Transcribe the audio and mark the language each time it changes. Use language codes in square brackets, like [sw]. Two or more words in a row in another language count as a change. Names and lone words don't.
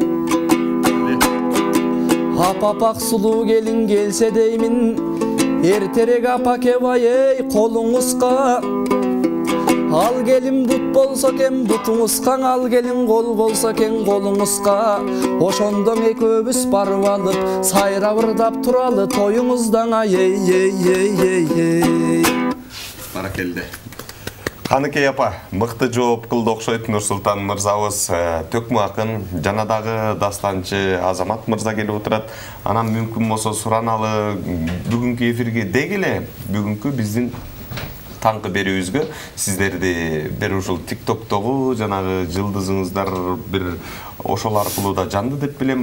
[ky] Апапак сулуу келин келсе деймин, эртерээк апаке бай эй колуңузга. Ал келин бут болсо экен бутуңузга, ал келин кол болсо экен колуңузга. Ошондон экөөбүз барып алып, сайра ырдап туралы тоюңуздан ей ей ей ей ей. Баракелде. Каныкей апа, мыкты жооп кылды окшойт Нурсултан мырзабыз. Төкмө акын, жана дагы дастанчы Азамат мырза келип отурат. Анан мүмкүн болсо сураналы бүгүнкү эфирге дегиле, бүгүнкү биздин таңкы берүүбүзгө сиздерди бир ушул тиктоктогу жанагы жылдызыңыздар бир ошол аркылуу да жанды деп билем.